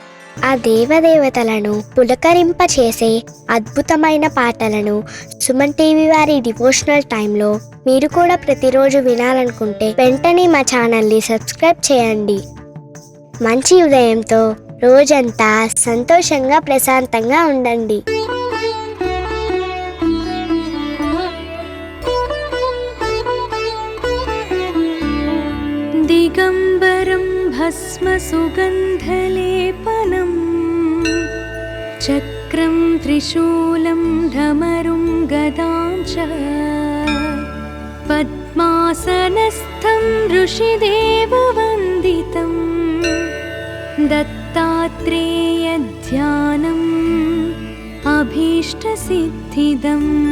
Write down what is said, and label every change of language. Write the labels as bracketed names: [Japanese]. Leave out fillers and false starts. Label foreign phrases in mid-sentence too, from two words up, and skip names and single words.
[Telugu] ఆ దేవదేవతలను పులకరింపచేసే అద్భుతమైన పాటలను సుమన్ టీవీ వారి [English] devotional time [Telugu] మీరు కూడా ప్రతిరోజు వినాలనుకుంటే వెంటనే మా [English] channel subscribe [Telugu] చేయండి. మంచి ఉదయంతో రోజంతా సంతోషంగా ప్రశాంతంగా ఉండండి. [Sanskrit] दिगम्बरं भस्मसुगन्धलेपनं चक्रं त्रिशूलं धमरुं गदां च पद्मासनस्थं ऋषिदेववन्दितं दत्तात्रेयध्यानम् अभीष्टसिद्धिदम्।